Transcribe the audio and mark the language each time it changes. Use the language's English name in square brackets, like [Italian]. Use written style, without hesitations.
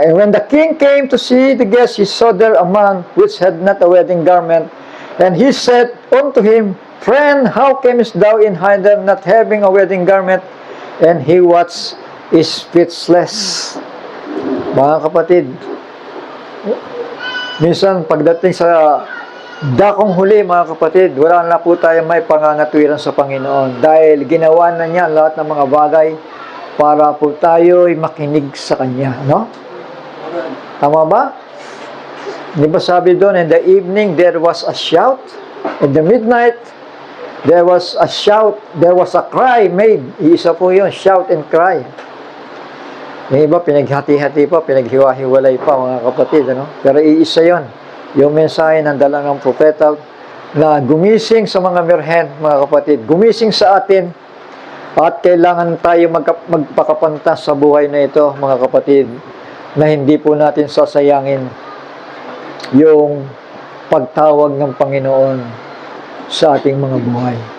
[English] And when the king came to see the guests, he saw there a man which had not a wedding garment. And he said unto him, Friend, how camest thou in hither not having a wedding garment? And he was speechless. [Filipino] Mga kapatid, minsan pagdating sa dakong huli, mga kapatid, wala na po tayo may pangangatwiran sa Panginoon. Dahil ginawa na niya lahat ng mga bagay para po tayo'y makinig sa Kanya, no? Tama ba? Di ba sabi doon, [English] in the evening there was a shout, in the midnight there was a shout, there was a cry made. [Filipino] Iisa po yun, [English] shout and cry. [Filipino] Yung iba, pinaghati-hati pa, pinaghiwa-hiwalay pa, mga kapatid, ano? Pero iisa yun, yung mensahe ng dala ng propeta na gumising sa mga mirhen, mga kapatid, gumising sa atin. At kailangan tayo magpakapantas sa buhay na ito, mga kapatid, na hindi po natin sasayangin yung pagtawag ng Panginoon sa ating mga buhay.